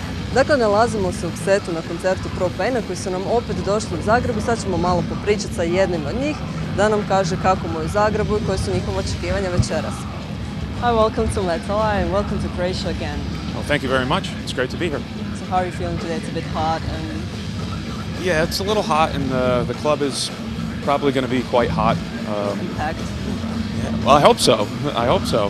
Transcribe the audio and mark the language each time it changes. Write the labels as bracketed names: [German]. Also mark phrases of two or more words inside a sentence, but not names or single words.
[Croatian] Dakle, nalazimo se u KSET-u na koncertu Pro-Paina koji su nam opet došli u Zagrebu. Sad ćemo malo popričati sa jednim od njih da nam kaže kako mu je u Zagrebu i koje su njihove očekivanja večeras. [English] Hi, welcome to Metal and welcome to Croatia again. Well, thank you very much. It's great to be here. So how are you feeling today? It's a bit hot and... Yeah, it's a little hot and the club is probably going to be quite hot. Packed. Yeah, well, I hope so. I hope so.